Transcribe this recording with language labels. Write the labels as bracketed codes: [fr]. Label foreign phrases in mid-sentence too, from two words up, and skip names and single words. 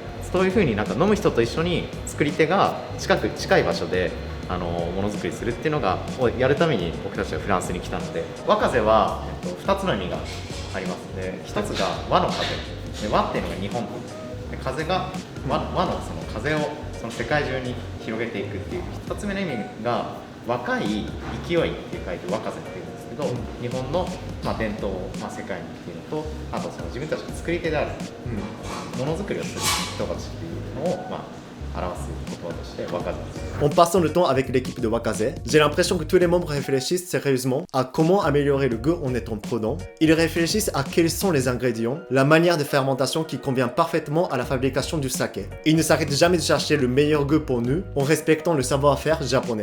[ja] そういうふうになんか飲む人と一緒に作り手が近い場所でものづくりするっていうのがをやるために僕たちはフランスに来たので、和風は2つの意味がありますので、1つが和の風で、和っていうのが日本で、風が和のその風をその世界中に広げていくっていう、2つ目の意味が若い勢いって書いて若瀬っていうんですけど、日本の、伝統を、世界にっていうのと、あとその自分たちの作り手である、ものづくりをする人たちっていうのを、表す言葉として若瀬です。 [fr] En passant le temps avec l'équipe de Wakaze, j'ai l'impression que tous les membres réfléchissent sérieusement à comment améliorer le goût en étant prudents. Ils réfléchissent à quels sont les ingrédients, la manière de fermentation qui convient parfaitement à la fabrication du saké. Ils ne s'arrêtent jamais de chercher le meilleur goût pour nous en respectant le savoir-faire japonais.